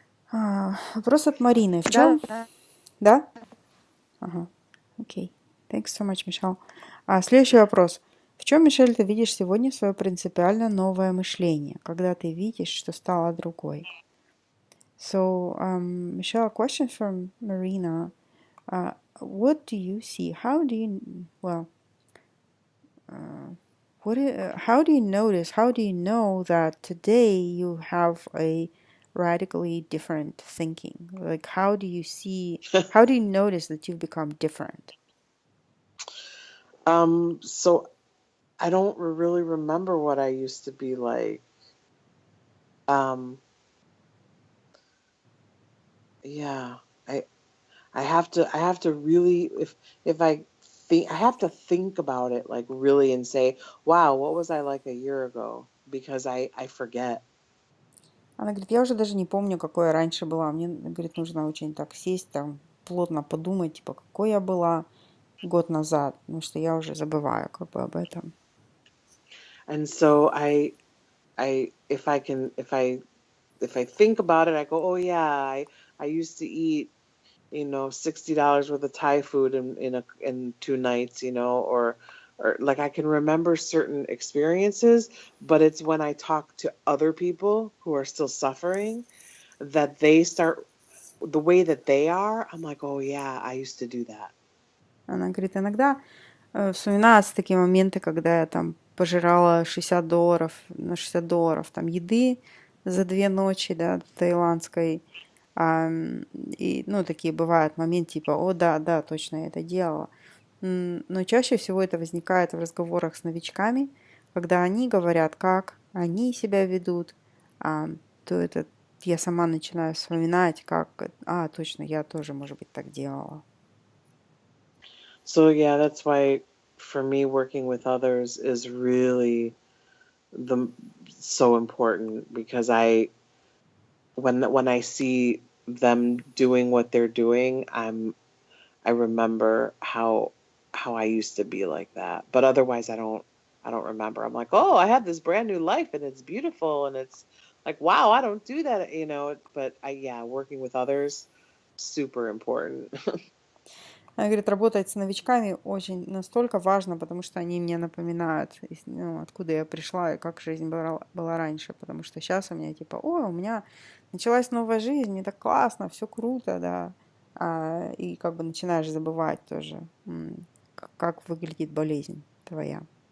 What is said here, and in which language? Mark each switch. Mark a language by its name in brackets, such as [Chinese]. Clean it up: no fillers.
[Russian] Вопрос от Марины. В чем? Да? Ага. Окей. [English] Thanks so much, [Russian] Michelle. Следующий вопрос. В чем, Мишель, ты видишь сегодня свое принципиально новое мышление, когда ты видишь, что стала другой? [English] So, Michelle, a question from Marina. What do you see? How do you, well, how do you notice, how do you know that today you have a radically different thinking? Like, how do you notice that you've become different? So I don't really remember what I used to be like. Yeah, I have to really, if I think, I have to think about it like really and say, wow, what was I like a year ago? Because I forget. [Russian] Она говорит, я уже даже не помню, какой я раньше была. Мне, говорит, нужно очень так сесть, там, плотно подумать, типа, какой я была год назад, потому что я уже забываю как бы об этом. [English] And so if I think about it, I go, oh yeah, I used to eat, $60 worth of Thai food in 2 nights, or like I can remember certain experiences, but it's when I talk to other people who are still suffering that they start the way that they are. I'm like, oh yeah, I used to do that. [Russian] Она говорит, иногда вспоминаются такие моменты, когда я там пожирала $60 на $60 там еды за 2 ночи, да, таиландской. И, ну, такие бывают моменты, типа, о, да, точно я это делала. Но чаще всего это возникает в разговорах с новичками, когда они говорят, как они себя ведут, то это я сама начинаю вспоминать, как, точно, я тоже, может быть, так делала. [English] So yeah, that's why for me working with others is really so important, because when I see them doing what they're doing, I remember how I used to be like that. But otherwise I don't remember. I'm like, oh, I had this brand new life and it's beautiful and it's like, wow, I don't do that, but working with others, super important. [Russian] Она говорит, работать с новичками очень настолько важно, потому что они мне напоминают, ну, откуда я пришла и как жизнь была раньше. Потому что сейчас у меня типа, у меня началась новая жизнь, мне так классно, все круто, да. и как бы начинаешь забывать тоже, как выглядит болезнь твоя.